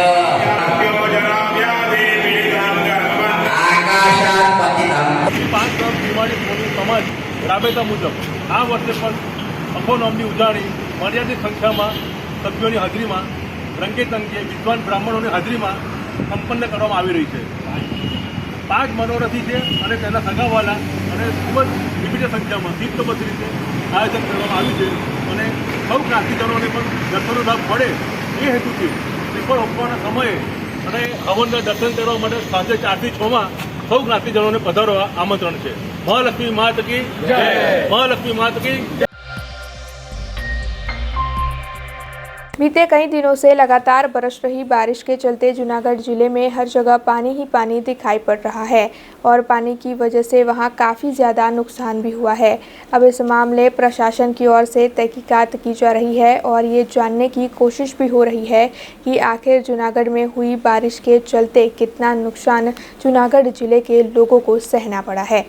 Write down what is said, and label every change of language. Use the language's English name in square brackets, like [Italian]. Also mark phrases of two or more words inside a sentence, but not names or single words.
[Sanskrit] आकाशात् पतितं। [Gujarati] પાંચગામ શ્રીમાળી સોની સમાજ રાબેતા મુજબ આ વર્ષે પણ અખોનોમની ઉજાણી મર્યાદિત સંખ્યામાં સભ્યોની હાજરીમાં રંગે વિદ્વાન બ્રાહ્મણોની હાજરીમાં સંપન્ન કરવામાં આવી રહી છે. 5 મનોરથી છે અને તેના સગાવાલા અને ખૂબ જ વિવિધ સંખ્યામાં શિસ્તબદ્ધ રીતે આયોજન કરવામાં આવ્યું છે અને સૌ જ્ઞાતિજનોને પણ દર્શનનો લાભ મળે એ હેતુથી શ્રીફળ આપવાના સમયે અને હવનના દર્શન કરવા માટે સાંજે 4 થી 6 સૌ જ્ઞાતિજનોને પધારવા આમંત્રણ છે. [Hindi] महालक्ष्मी मात की जय, महालक्ष्मी मात की जय। बीते कई दिनों से लगातार बरस रही बारिश के चलते जूनागढ़ जिले में हर जगह पानी ही पानी दिखाई पड़ रहा है और पानी की वजह से वहां काफ़ी ज़्यादा नुकसान भी हुआ है। अब इस मामले प्रशासन की ओर से तहकीकात की जा रही है और ये जानने की कोशिश भी हो रही है कि आखिर जूनागढ़ में हुई बारिश के चलते कितना नुकसान जूनागढ़ जिले के लोगों को सहना पड़ा है।